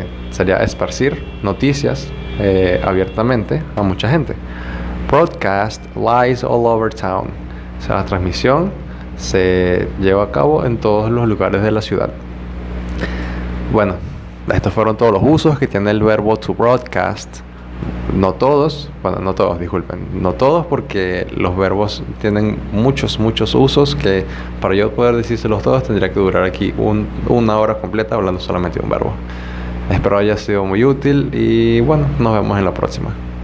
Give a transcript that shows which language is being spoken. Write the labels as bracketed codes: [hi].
[es] Sería esparcir noticias abiertamente a mucha gente. [en] Broadcast lies all over town. [es] O sea, la transmisión se lleva a cabo en todos los lugares de la ciudad. Bueno, estos fueron todos los usos que tiene el verbo to broadcast. No todos, disculpen. No todos, porque los verbos tienen muchos usos que para yo poder decírselos todos tendría que durar aquí una hora completa hablando solamente de un verbo. Espero haya sido muy útil y bueno, nos vemos en la próxima.